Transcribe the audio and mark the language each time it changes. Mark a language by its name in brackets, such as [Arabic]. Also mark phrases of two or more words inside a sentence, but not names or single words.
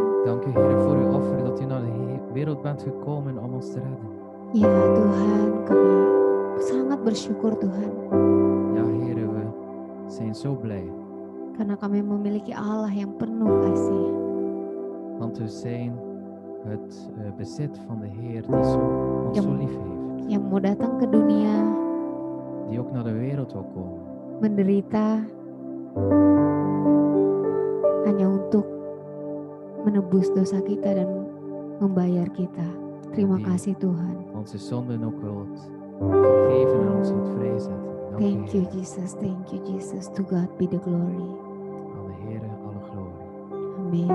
[Dutch] Dank u, Heer, voor uw offer dat u naar de wereld bent gekomen om ons te redden. [Indonesian] Ya Tuhan, kami sangat bersyukur Tuhan. [Dutch] Ja, Heer, we zijn zo blij. [Indonesian] Karena kami memiliki Allah yang penuh kasih. [Dutch] Want we zijn het bezit van de Heer die ons Ja. zo lief heeft. [Indonesian] Yang mau datang ke dunia, [Dutch] Die ook naar de wereld wil komen. [Indonesian] menderita, hanya untuk menebus dosa kita dan membayar kita. Terima [Dutch] Die [Indonesian] kasih Tuhan. [Dutch] onze zonden ook wilt vergeven en ons wilt vrijzetten. Dank u, [English] Thank you [Dutch] Heer. [English] Jesus, thank you Jesus. To God be the glory. [Dutch] Aan de Heer alle glorie. [Indonesian] Amin.